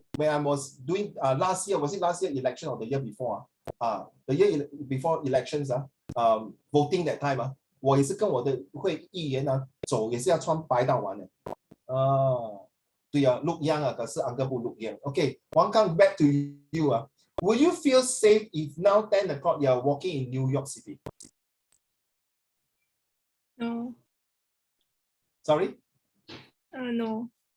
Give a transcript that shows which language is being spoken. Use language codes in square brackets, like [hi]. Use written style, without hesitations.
[en] When I was doing last year, was it last year election or the year before? The year before elections, voting that time, [zh] 我也是跟我的会议员走，也是要穿白到完的。对啊 [en] ，look young 可是 uncle 不 look young. Okay, one come back to you. Will you feel safe if now 10 o'clock you are walking in New York City? No. Sorry? No.